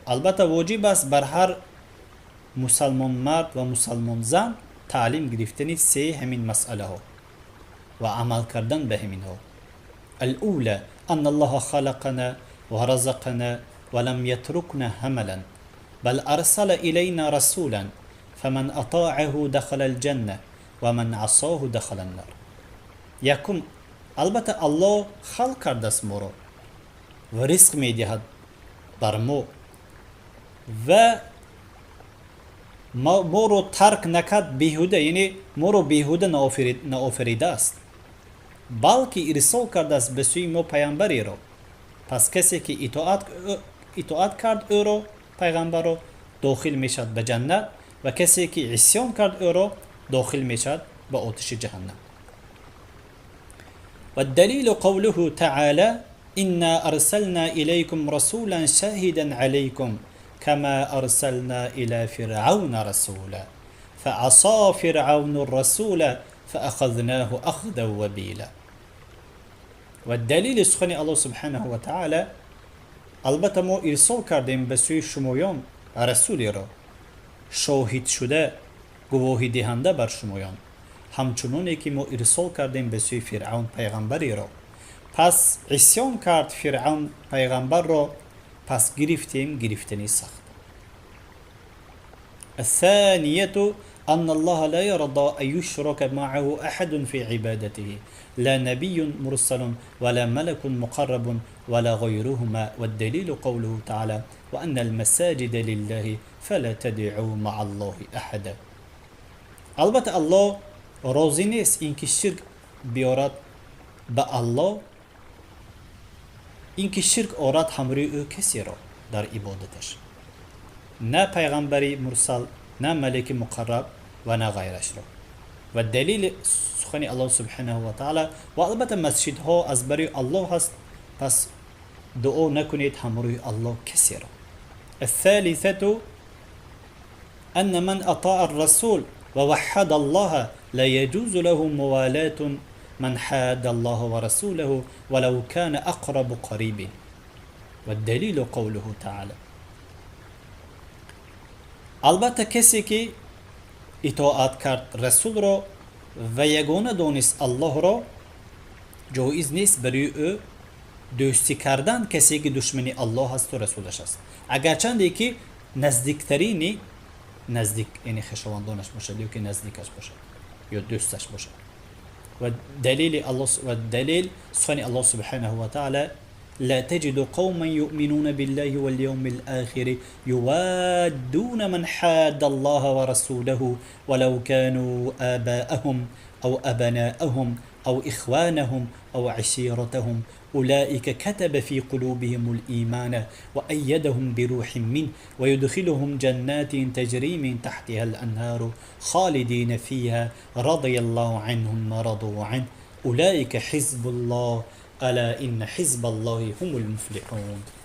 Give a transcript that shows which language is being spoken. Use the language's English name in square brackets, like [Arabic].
[Persian] البته واجب است بر هر مسلمان مرد و مسلمان زن تعلیم گرفتن سه همین مسئله ها و عمل کردن به همین ها. [Arabic] الاولى ان الله خلقنا ورزقنا ولم يتركنا هملا بل ارسل الينا رسولا فمن اطاعه دخل الجنه ومن عصاه دخل النار. [Persian] یکم البته الله خلق کرده است ما را و رزق میدهد بر ما و ما رو ترک نکرد بیهوده، یعنی ما رو بیهوده نآفریده است بلکه ارسال کرده است به سوی ما پیامبری را. پس کسی که اطاعت کرد او را پیغمبر را داخل میشد به جنت و کسی که عصیان کرد او را داخل میشد به آتش جهنم. [Arabic] و الدلیل قوله تعالی: إنا أرسلنا إليكم رسولا شاهدا عليكم كما أرسلنا إلى فرعون رسولا فعصى فرعون الرسول فأخذناه أخذا وبيلا. [Persian] والدليل سخن الله سبحانه وتعالى البته ما ارسال کردیم به سوی شمایان رسولی را شاهد شده گواهی دهنده بر شمایان، همچنانی که ما ارسال کردیم به سوی فرعون پیغمبری را. پس عصیان کرد فرعون پیغمبر را، پس گرفتنی سخت. [Arabic] الثانية أن الله لا يرضى أن يشرك معه أحد في عبادته، لا نبي مرسل ولا ملك مقرب ولا غيرهما. والدليل قوله تعالى: وأن المساجد لله فلا تدعوا مع الله أحدا. [Persian] البته الله راضی نیست اینکه شرک بیارد به الله، اینکه شرک آورد همراه او کسی را در عبادتش، نه پیغمبری مرسل نه ملک مقرب و نه غیرش را. و دلیل سخن الله سبحانه و تعالی و البته مسجد ها از برای الله هست، پس دعا نکنید همراه الله کسی را. [Arabic] الثالثة أن من أطاع الرسول ووحد الله لا يجوز له موالاة من حاد الله ورسوله ولو كان أقرب قريب. والدليل قوله تعالى. [Persian] البته کسی که اطاعت کرد رسول را و یگانه دانست الله را، جایز نیست برای او دوستی کردن کسی که دشمنی الله هست و رسولش است. اگرچند که نزدیکترینی نزدیک یعنی خشواندانش باشد یا که نزدیکش باشد یا دوستش باشد. و دلیل سخن الله سبحانه و تعالی [Arabic] لا تجد قوما يؤمنون بالله واليوم الآخر يوادون من حاد الله ورسوله ولو كانوا آباءهم أو أبناءهم أو إخوانهم أو عشيرتهم أولئك كتب في قلوبهم الإيمان وأيدهم بروح منه ويدخلهم جنات تجري من تحتها الأنهار خالدين فيها رضي الله عنهم ورضوا عنه أولئك حزب الله ألا إن حزب الله هم المفلحون.